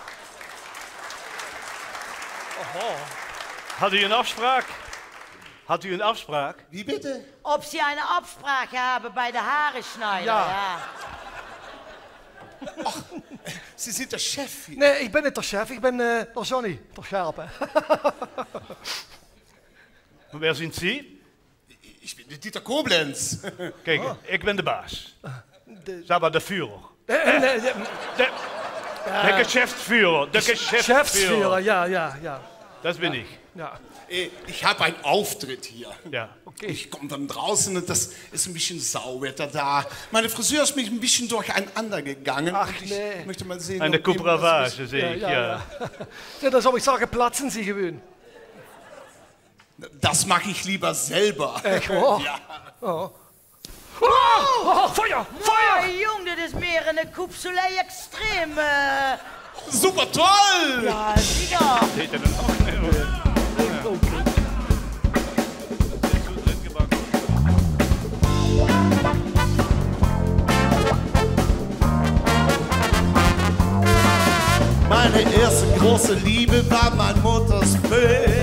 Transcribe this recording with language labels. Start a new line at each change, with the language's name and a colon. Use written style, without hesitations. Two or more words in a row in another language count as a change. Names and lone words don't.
Dutch: Had u een afspraak? Had u een afspraak?
German: Wie bitte? Ob Sie eine Absprache haben bei der Haareschneider, Ja. Sie sind der Chef hier.
Dutch: Nee, ik ben niet de chef, ik ben de Johnny. Toch scherp, hè?
German: Wer sind Sie? Ich bin Dieter Koblenz.
Dutch: Kijk, ik ben de baas. Zeg maar de Führer. De De Geschäftsführer. De Geschäftsführer, ja.
German: Das bin ich. Ja. Ich habe einen Auftritt hier. Ja. Okay. Ich komme dann draußen und das ist ein bisschen Sauwetter da. Meine Friseur ist mich ein bisschen durcheinander gegangen. Ach, und ich
Dutch: nee.
German: möchte mal sehen, Eine ob jemand was Coupravage, sehe ich, ja.
Dutch: Ja, dan zou ik zeggen, plaatsen Sie gewoon.
German: Das mache ich lieber selber.
Dutch: Echt waar? Ja. Oh.
German: Feuer! Feuer!
Dutch: Jong, dit is meer een
French: coupe soleil
Dutch: extreem.
German: Super toll! Ja, sicher. Seht ihr denn auch? Meine erste große Liebe war mein Mutters Föhn.